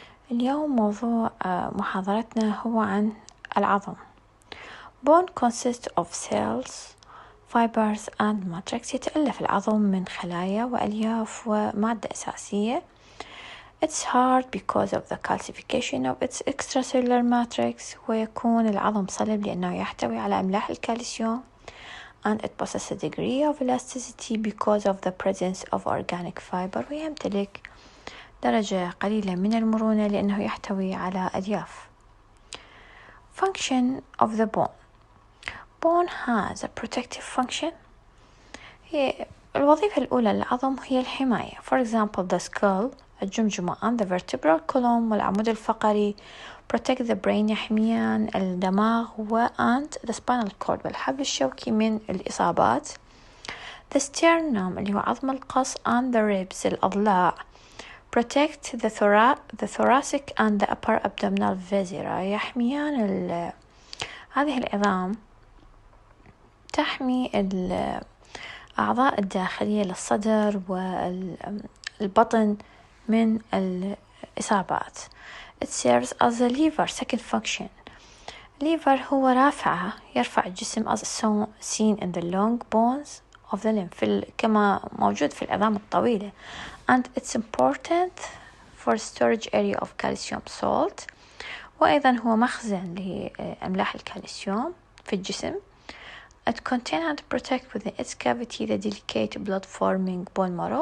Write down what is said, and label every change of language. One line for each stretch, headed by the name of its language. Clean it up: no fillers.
Arabic: اليوم موضوع محاضرتنا هو عن العظم.
English: Bone consists of cells, fibers and matrix.
Arabic: يتألف العظم من خلايا وألياف ومادة أساسية.
English: It's hard because of the calcification of its extracellular matrix.
Arabic: ويكون العظم صلب لأنه يحتوي على أملاح الكالسيوم.
English: And it possesses a degree of elasticity because of the presence of organic fiber.
Arabic: ويمتلك درجة قليلة من المرونة لأنه يحتوي على ألياف.
English: Function of the bone. Bone has a protective function.
Arabic: هي الوظيفة الأولى للعظم هي الحماية.
English: For example, the skull,
Arabic: الجمجمة
English: and the vertebral column
Arabic: والعمود الفقري
English: protect the brain
Arabic: يحميان الدماغ
English: and the spinal cord
Arabic: والحبل الشوكي من الإصابات.
English: The sternum
Arabic: اللي هو عظم القص
English: and the ribs
Arabic: الأضلاع
English: protect the thoracic and the upper abdominal viscera
Arabic: يحميان هذه العظام تحمي الأعضاء الداخلية للصدر والبطن من الإصابات.
English: It serves as a lever. Second function. Lever
Arabic: هو رافعة يرفع الجسم
English: as seen in the long bones of the limb
Arabic: كما موجود في العظام الطويلة.
English: And it's important for storage area of calcium salt.
Arabic: وأيضا هو مخزن لأملاح الكالسيوم في الجسم.
English: It contains and protects within its cavity the delicate blood forming bone marrow.